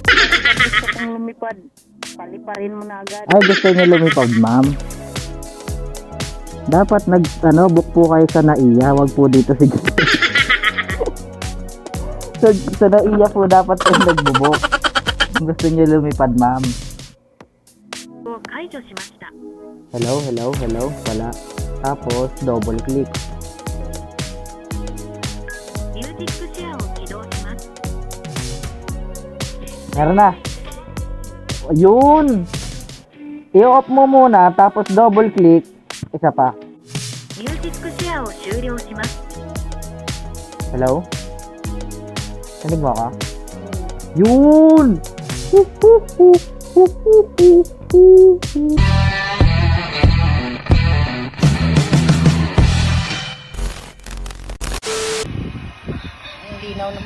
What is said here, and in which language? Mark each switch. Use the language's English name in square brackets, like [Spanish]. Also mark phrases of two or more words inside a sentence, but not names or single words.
[Filipino] Para pag gusto kong lumipad, paliparin mo na agad. Ay gusto niyo lumipad ma'am. Dapat book po kayo sa NAIA, wag po dito sa sa NAIA po dapat kayo nagbo-book. Kung gusto niyo lumipad ma'am. [Japanese] を解除しました。 [Filipino] Hello. Wala. Tapos [English] double click. [Japanese] ミュージックシェアを起動します。 [Filipino] Meron na. Ayun. I-off mo muna tapos [English] double click. [Filipino] Isa pa. [Japanese] ミュージックシェアを終了します。 [Filipino] Hello? Nanig mo ka? Yun! Linaw naman.